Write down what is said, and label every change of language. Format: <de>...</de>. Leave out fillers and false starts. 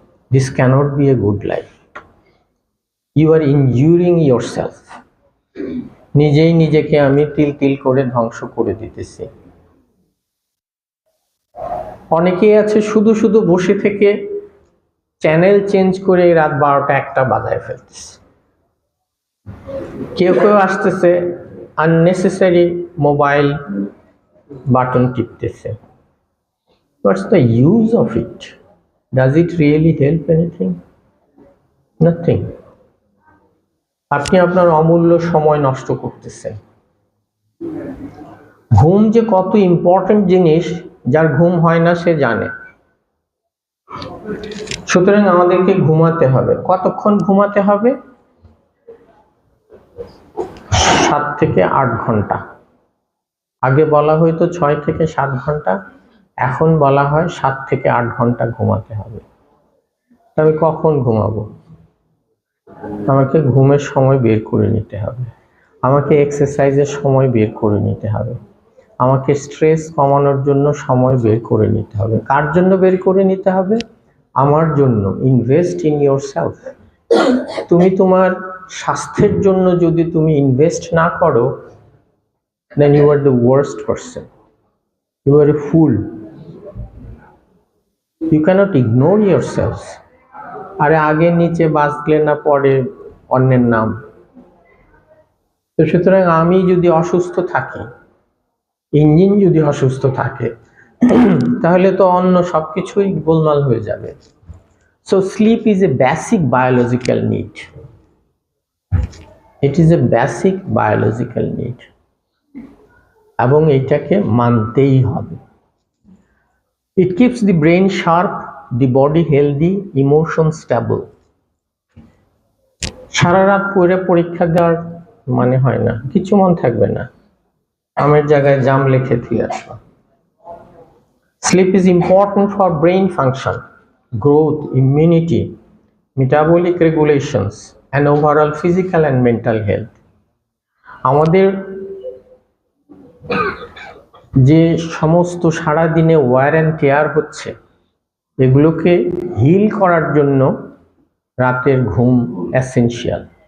<en>This cannot be a good life. You are injuring yourself.</en> <bn>নিজেই নিজেকে আমি তিল তিল করে ধ্বংস করে দিতেছি। অনেকেই আছে শুধু শুধু বসে থেকে চ্যানেল চেঞ্জ করে রাত 12টা 1টা বাজায় ফেলতেছে। কেউ কেউ আসতেছে unnecessary mobile button টিপতেছে।</bn> <en>What's the use of it? Does it really help anything? Nothing.</en> <bn>আপনি আপনার অমূল্য সময় নষ্ট করতেছেন। ঘুম যে কত ইম্পর্টেন্ট জিনিস, যার ঘুম হয় না সে জানে। সুতরাং আমাদেরকে ঘুমাতে হবে। কতক্ষণ ঘুমাতে হবে? 7 থেকে 8 ঘন্টা। আগে বলা হয়তো 6 থেকে 7 ঘন্টা, এখন বলা হয় 7 থেকে 8 ঘন্টা ঘুমাতে হবে। তবে কখন ঘুমাবো? আমাকে ঘুমের সময় বের করে নিতে হবে, আমাকে এক্সারসাইজের সময় বের করে নিতে হবে, আমাকে স্ট্রেস কমানোর জন্য সময় বের করে নিতে হবে। কার জন্য বের করে নিতে হবে? আমার জন্য।</bn> <en>Invest in yourself.</en> <bn>তুমি তোমার স্বাস্থ্যের জন্য যদি তুমি ইনভেস্ট না করো,</bn> <en>then you are the worst person. You are a fool. You cannot ignore yourselves.</en> <bn>আরে আগে নিচে বাঁচলে না পরে অন্যের নাম। তো সুতরাং আমি যদি অসুস্থ থাকি, ইঞ্জিন যদি অসুস্থ থাকে, তাহলে তো অন্য সবকিছুই গোলমাল হয়ে যাবে।</bn> <en>So sleep is a basic biological need. It is a basic biological need.</en> <bn>এবং এটাকে মানতেই হবে।</bn> <en>It keeps the brain sharp, the body healthy, emotion stable.</en> <bn>সারা রাত পড়ে পরীক্ষা দেওয়ার মানে হয় না, কিছু মন থাকবে না, আমের জায়গায় জাম লিখে দিয়ে আসলো।</bn> <en>Sleep is important for brain function, growth, immunity, metabolic regulations, and overall physical and mental health.</en> <bn>আমাদের যে সমস্ত সারা দিনে ওয়্যার অ্যান্ড টেয়ার হচ্ছে, এগুলোকে হিল করার জন্য রাতের ঘুম এসেনশিয়াল।</bn>